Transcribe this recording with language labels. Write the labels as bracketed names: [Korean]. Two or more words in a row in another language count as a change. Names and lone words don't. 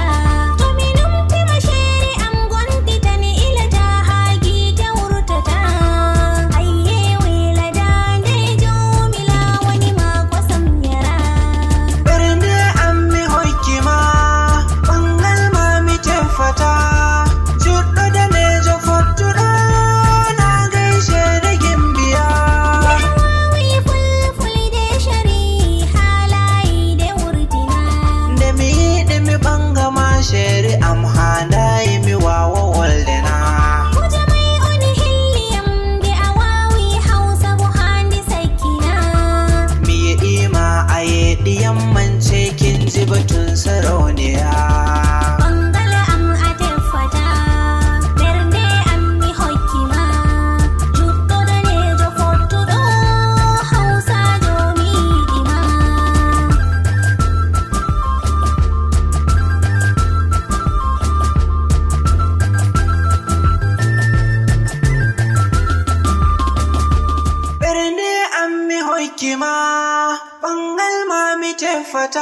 [Fula] To mi numtima sheri am gontitani ilata ha gite wurtata. Ayye wela dandejo mi lawani ma kosam yara. Ɓeren da ammi hokki ma ɓangal ma mi tefata. Juɗɗo danejo fottuɗo na [Hausa] gaishe da gimbiya. [Fula] Wawi fulfulde shari halayide wurtina. Nde mi yiɗi mi ɓangama sheri am handayi mi wawa woldena. Kuje mai oni hilliyam de a wawi hausa bo handi sakkina. Mi yiɗima a yeɗiyam [Hausa] mance kin ji batun sarauniya. [Fula] Bangala am a teffata ɓernde am mi hokkima. Juɗɗo danejo fottuɗo hausajo mi yiɗima. Ɓeren da ammi hokki ma ɓangal ma mi tefata.